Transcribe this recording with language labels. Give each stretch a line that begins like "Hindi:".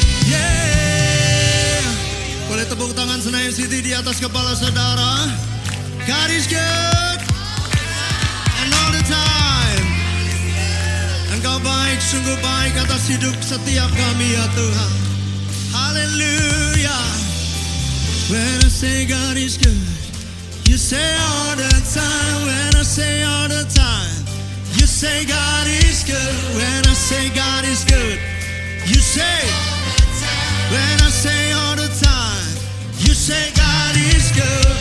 Indonesian: Yeah. Boleh tepuk tangan Senayan City di atas kepala saudara.
English: God is good and all the time.
Indonesian: Engkau baik, sungguh baik atas hidup setiap kami ya Tuhan. Haleluya.
English: When I say God is good, you say all the time. When I say all the time, you say God is good. When I say God is good, you say. When I say all the time, you say God is good.